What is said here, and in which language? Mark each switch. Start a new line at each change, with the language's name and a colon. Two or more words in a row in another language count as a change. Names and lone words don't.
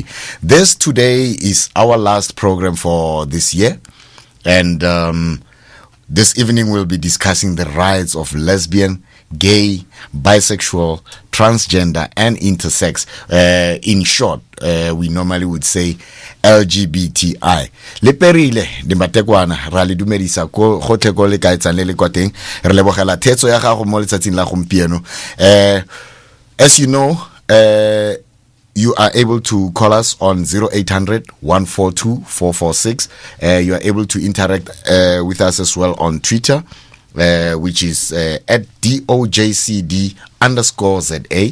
English: This today is our last program for this year, and this evening we'll be discussing the rights of lesbian, gay, bisexual, transgender, and intersex. In short, we normally would say LGBTI.
Tswana: Le perile di matekwana ra le dumedisa go gotlhe le kaetsang le kwa teng re lebogela thetso ya gago mo letsatsing la gompieno.
English: As you know, you are able to call us on 0800-142-446. You are able to interact with us as well on Twitter, which is at DOJCD_ZA.